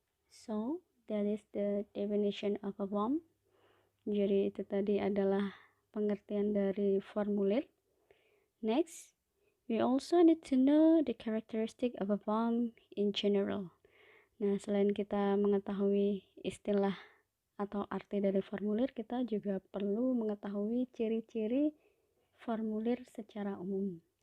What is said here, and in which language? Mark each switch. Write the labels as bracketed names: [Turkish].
[English] So, that is the definition of a form. [Indonesian] Jadi itu tadi adalah pengertian dari formulir. [English] Next, we also need to know the characteristic of a form in general. [Indonesian] Nah, selain kita mengetahui istilah atau arti dari formulir, kita juga perlu mengetahui ciri-ciri formulir secara umum.